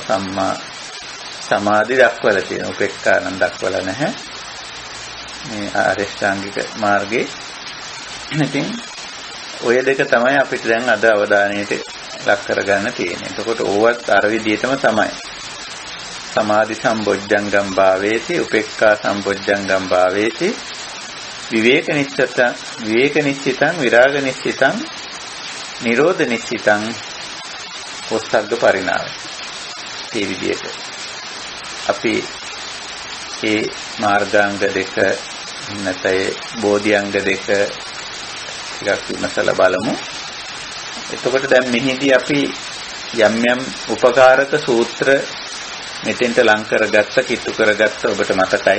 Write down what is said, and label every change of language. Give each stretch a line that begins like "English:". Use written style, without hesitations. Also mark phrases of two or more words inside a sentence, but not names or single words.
Sinhala: සම්මා සමාධි දක්වලා තියෙනවා. උපේක්ඛා නම් දක්වලා නැහැ. මේ ආරියෂ්ඨාංගික මාර්ගේ. ඉතින් ඔය දෙක තමයි අපිට දැන් අද අවධානයට ලක් කරගන්න තියෙන්නේ. එතකොට ඕවත් අර විදිහටම තමයි.
Pali: සමාධි සම්බොජ්ජංගම් භාවේති, උපේක්ඛා සම්බොජ්ජංගම් භාවේති, විවේක නිශ්චිතං, විරාග නිශ්චිතං, නිරෝධ නිශ්චිතං, ඔස්සග්ග පරිණාමය.
Sinhala: මේ විදිහට අපි මේ මාර්ගාංග දෙක නැත්නම් බෝධිඅංග දෙක ටිකක් විමසලා බලමු. එතකොට දැන් මෙහිදී අපි යම් යම් උපකාරක සූත්‍ර මෙතෙන්ට ලං කරගත්ත, කිට්ටු කරගත්ත ඔබට මතකයි.